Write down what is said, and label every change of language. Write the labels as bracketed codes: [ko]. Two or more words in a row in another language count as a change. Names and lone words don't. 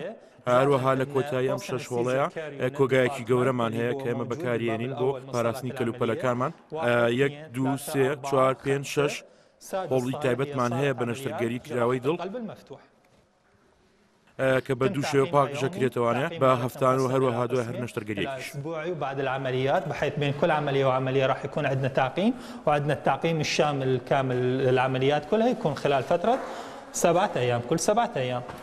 [ckb] هەروەها لە کۆتایی ئەم 6 هۆڵەیە کۆگایەکی گەورەمان هەیە کە ئێمە بەکارێنین بۆ پاراستنی کەلوپەلەکانمان. 1 2 3 4 5 6 هۆڵی تایبەتمان هەیە بە نەشتەرگەری کراوەی دڵ کە بە دوو شێوە پاکژەکرێتەوانە بە هەفتان و هەروەها دوای هەر نەشتەرگەریەکیش. [ar] أسبوعي وبعد العمليات بحيث بين كل عملية وعملية راح يكون عندنا تعقيم، وعندنا التعقيم الشامل كامل العمليات كلها يكون خلال فترة 7 أيام، كل 7 أيام.